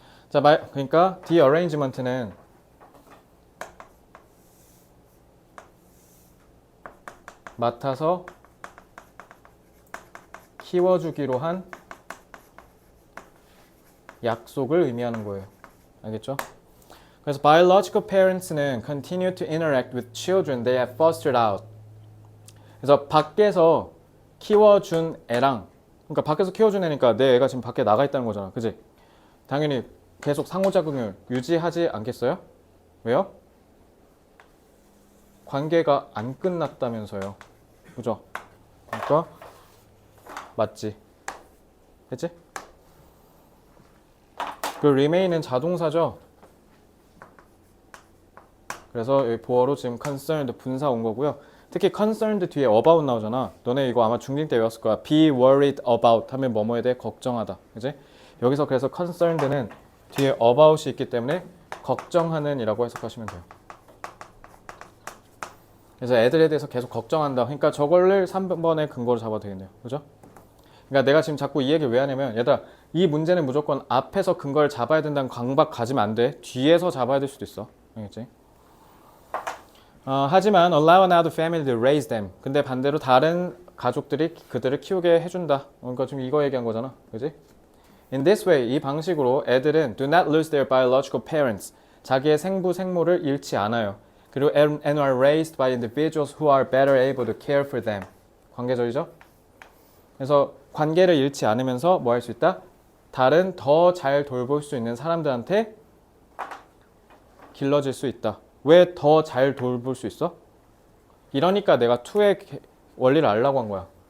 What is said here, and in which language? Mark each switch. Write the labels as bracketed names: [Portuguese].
[Korean] 자, 그러니까 de-arrangement는 맡아서 키워주기로 한 약속을 의미하는 거예요. 알겠죠? [English] 그래서 biological parents는 continue to interact with children they have fostered out. [Korean] 그래서 밖에서 키워준 애랑 그러니까 밖에서 키워준 애니까 내 애가 지금 밖에 나가 있다는 거잖아. 그지? 당연히 계속 상호작용을 유지하지 않겠어요? 왜요? 관계가 안 끝났다면서요. 그죠? 그러니까 맞지? 됐지? 그 remain은 자동사죠. 그래서 여기 보어로 지금 concerned 분사 온 거고요. 특히 concerned 뒤에 about 나오잖아. 너네 이거 아마 중딩 때 외웠을 거야. be worried about 하면 뭐뭐에 대해 걱정하다. 그지? 여기서 그래서 concerned는 뒤에 about이 있기 때문에 걱정하는 이라고 해석하시면 돼요. 그래서 애들에 대해서 계속 걱정한다. 그러니까 저거를 3번의 근거로 잡아도 되겠네요. 그죠? 그러니까 내가 지금 자꾸 이 얘기를 왜 하냐면 얘들아 이 문제는 무조건 앞에서 근거를 잡아야 된다는 강박 가지면 안 돼. 뒤에서 잡아야 될 수도 있어. 알겠지? [English] 하지만 allow another family to raise them. [Korean] 근데 반대로 다른 가족들이 그들을 키우게 해준다. 그러니까 지금 이거 얘기한 거잖아. 그지? [English] In this way, [Korean] 이 방식으로 애들은 [English] do not lose their biological parents. [Korean] 자기의 생부, 생모를 잃지 않아요. [English] 그리고 and are raised by individuals who are better able to care for them. [Korean] 관계적이죠? 그래서 관계를 잃지 않으면서 뭐 할 수 있다? 다른 더 잘 돌볼 수 있는 사람들한테 길러질 수 있다. 왜 더 잘 돌볼 수 있어? 이러니까 내가 2의 원리를 알려고 한 거야.